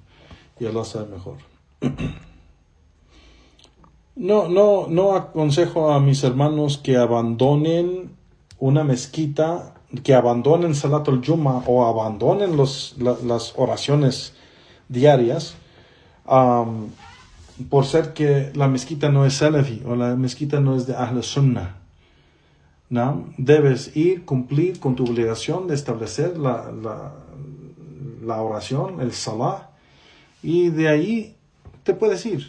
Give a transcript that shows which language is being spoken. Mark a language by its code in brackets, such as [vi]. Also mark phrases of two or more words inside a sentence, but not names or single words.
[es] Y Allah sabe mejor. No aconsejo a mis hermanos que abandonen una mezquita, que abandonen [ar] صلاة الجمعة [es] o abandonen las oraciones diarias por ser que la mezquita no es salafi o la mezquita no es de [ar] أهل السنة. [es] ¿No? Debes cumplir con tu obligación de establecer la oración, el salah, y de ahí te puedes ir.